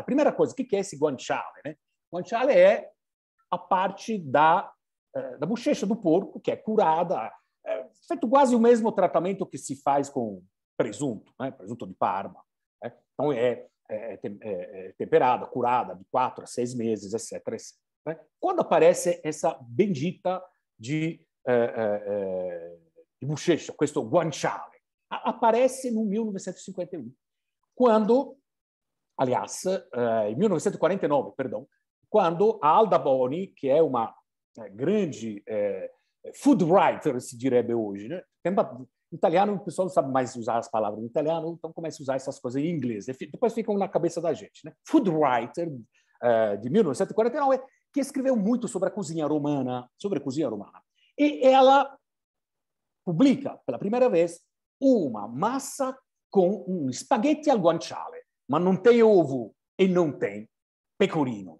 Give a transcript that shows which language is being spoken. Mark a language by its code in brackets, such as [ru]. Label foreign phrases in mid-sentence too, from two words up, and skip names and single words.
[pt] Primeira coisa, o que é esse guanciale, né? Guanciale é a parte da bochecha do porco, que é curada, feito quase o mesmo tratamento que se faz com presunto, né? Presunto de Parma. Né? Então, é temperada, curada de 4 a 6 meses, etc. etc. Né? Quando aparece essa bendita de bochecha, [it] questo guanciale, [pt] aparece no 1951, quando, aliás, em 1949, perdão, quando a Alda Boni, que é uma grande [en] food writer, [it] se direbbe [pt] hoje, né? Em italiano, o pessoal não sabe mais usar as palavras em italiano, então começa a usar essas coisas em inglês. Depois ficam na cabeça da gente, né? [en] Food writer, [pt] de 1949, que escreveu muito sobre a cozinha romana, E ela publica, pela primeira vez, uma massa com um espaguete [it] al guanciale, [pt] mas não tem ovo e não tem pecorino.